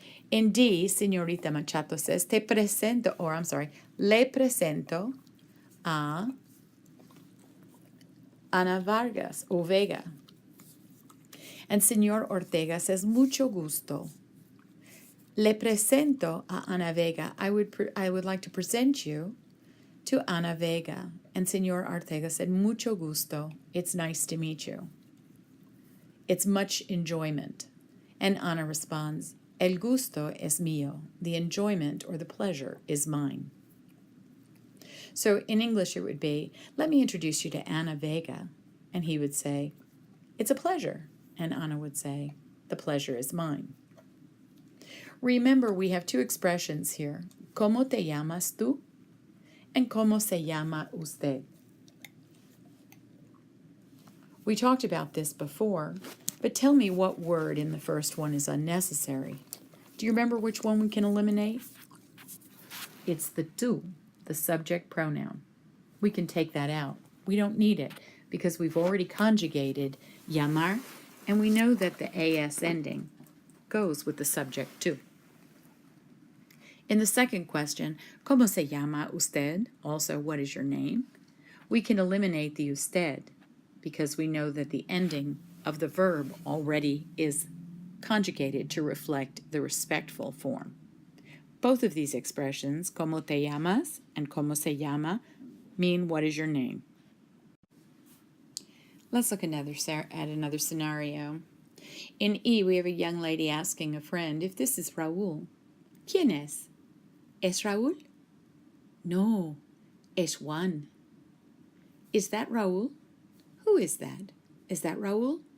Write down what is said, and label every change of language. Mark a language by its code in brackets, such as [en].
[en] In D, [es] Señorita Machado says, le presento a Ana Vargas o Vega. [en] And [es] Señor Ortega says, mucho gusto. Le presento a Ana Vega. [en] I would like to present you to Ana Vega. And Señor Ortega said, [es] mucho gusto. [en] It's nice to meet you. It's much enjoyment. And Ana responds, [es] El gusto es mío. [en] The enjoyment or the pleasure is mine. So in English it would be, let me introduce you to Ana Vega. And he would say, it's a pleasure. And Ana would say, the pleasure is mine. Remember, we have two expressions here. [es] ¿Cómo te llamas tú? And ¿cómo se llama usted? [en] We talked about this before, but tell me what word in the first one is unnecessary. Do you remember which one we can eliminate? It's the tú, the subject pronoun. We can take that out. We don't need it because we've already conjugated llamar, and we know that the AS ending goes with the subject too. In the second question, [es] ¿Cómo se llama usted? [en] Also, what is your name? We can eliminate the usted because we know that the ending of the verb already is conjugated to reflect the respectful form. Both of these expressions, [es] ¿Cómo te llamas? [en] And [es] ¿Cómo se llama? [en] mean what is your name. Let's look at another scenario. In E, we have a young lady asking a friend if this is Raúl. [es] ¿Quién es? ¿Es Raúl? No, Es Juan. [en] Is that Raúl? Who is that? Is that Raúl?